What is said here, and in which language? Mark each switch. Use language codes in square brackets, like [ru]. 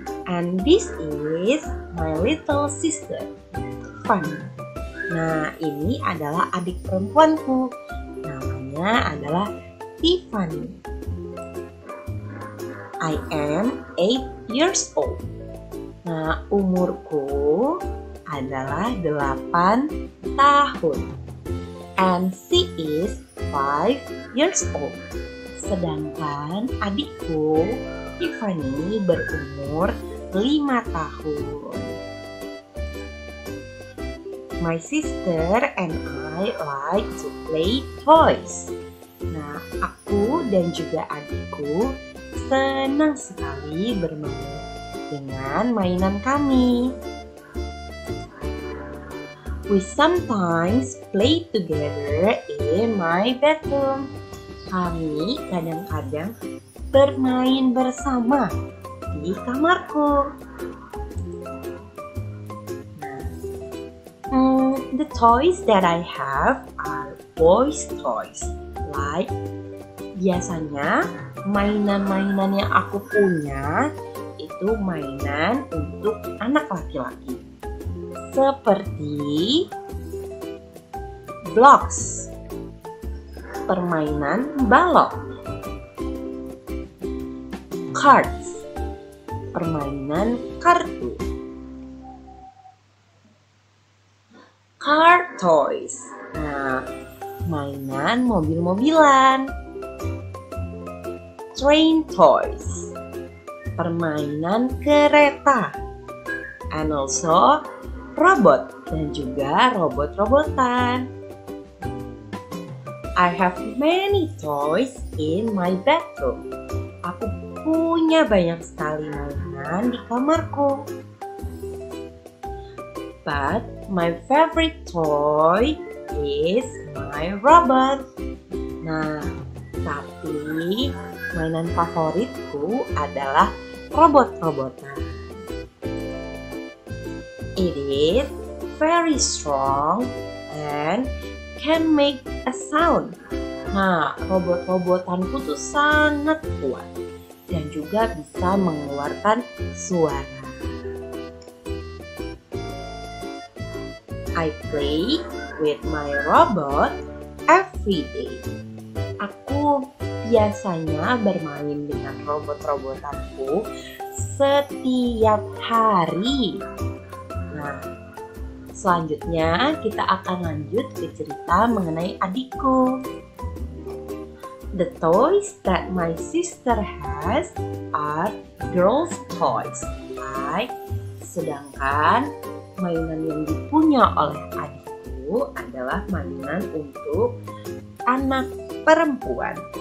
[en] And this is my little sister, Fanny. [id] Nah, ini adalah adik perempuanku. Namanya adalah Tiffany. [en] I am 8 years old. [id] Nah, umurku adalah 8 tahun. [en] And she is 5 years old. [id] Sedangkan adikku Tiffany berumur 5 tahun. [en] My sister and I like to play toys. [id] Nah, aku dan juga adikku senang sekali bermain dengan mainan kami. [en] We sometimes play together in my bedroom. [id] Kami kadang-kadang bermain bersama di kamarku. [en] The toys that I have are boys' toys. [id] Like, biasanya mainan-mainan yang aku punya itu mainan untuk anak laki-laki. Seperti blocks, permainan balok, cards, permainan kartu, [en] car toys, [id] nah, mainan mobil-mobilan, [en] train toys, [id] permainan kereta, [en] and also robot [id] dan juga robot-robotan. [en] I have many toys in my bedroom. [id] Aku punya banyak sekali mainan di kamarku. [en] But my favorite toy is my robot. [id] Nah, tapi mainan favoritku adalah robot-robotan. [en] It is very strong and can make a sound. [id] Nah, robot-robotanku tuh sangat kuat dan juga bisa mengeluarkan suara. [en] I play with my robot every day. [id] Aku biasanya bermain dengan robot-robotanku setiap hari. Nah, selanjutnya kita akan lanjut ke cerita mengenai adikku. [en] The toys that my sister has are girls' toys. Right? [id] Sedangkan mainan yang dipunya oleh adikku adalah mainan untuk anak perempuan.